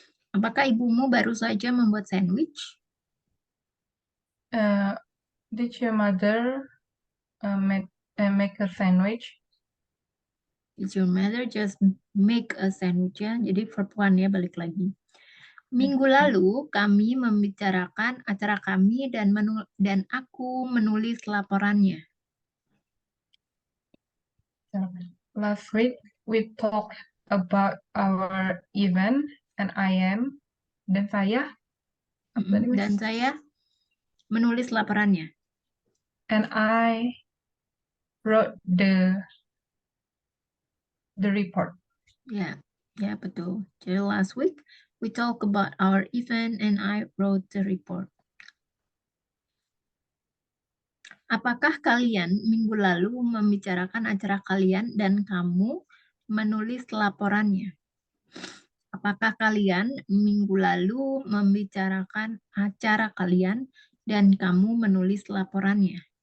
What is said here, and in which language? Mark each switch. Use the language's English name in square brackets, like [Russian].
[Indonesian] Apakah ibumu baru saja membuat sandwich? [English] Did your mother make a sandwich? Did your mother just make a sandwich ya? [Indonesian] Jadi verb one ya, balik lagi. Minggu lalu kami membicarakan acara kami dan aku menulis laporannya. [English] Last week we talked about our event and [Indonesian] dan saya apa tadi, Miss? Dan saya menulis laporannya. [English] And I wrote the report. [Indonesian] Ya, ya betul. [English] Jadi last week we talk about our event and I wrote the report. [Indonesian] Apakah kalian minggu lalu membicarakan acara kalian dan kamu menulis laporannya? Apakah kalian minggu lalu membicarakan acara kalian dan kamu menulis laporannya?